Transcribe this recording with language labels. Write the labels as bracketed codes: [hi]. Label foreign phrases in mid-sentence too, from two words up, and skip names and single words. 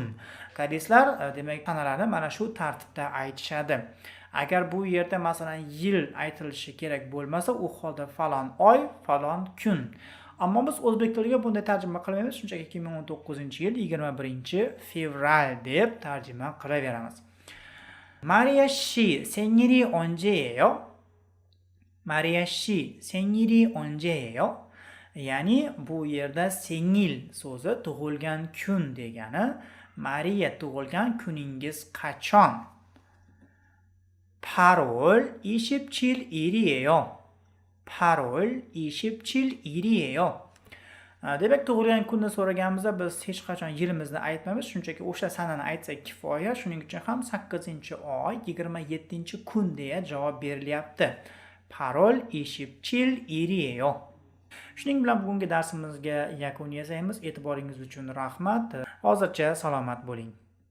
[uz] Koreyslar demak sanalarni mana shu tartibda aytishadi. Agar bu yerda masalan yil aytilishi kerak bo'lmasa, u holda falon oy, falon kun. Ammo biz o'zbek tiliga bunday tarjima qilmaymiz, shunchaki 2019-yil 21-fevral deb tarjima qilaveramiz. [ko] Mariya 씨 생일이 언제예요? Mariya 씨 생일이 언제예요? [uz] Ya'ni bu yerda sengil so'zi tug'ilgan kun degani. Mariya tug'ilgan kuningiz qachon? [ko] 8월 27일이에요. 8월 27일이에요. [uz] Demak, tug'ilgan kunni so'raganimizda biz hech qachon yilimizni aytmaymiz, shunchaki o'sha sanani aytsak kifoya. Shuning uchun ham 8-oy 27-kun deya javob berilyapti. [ko] 8월 27일이에요. [uz] Shuning bilan bugungi darsimizga yakun yasaymiz. E'tiboringiz uchun rahmat. Hozircha salomat bo'ling.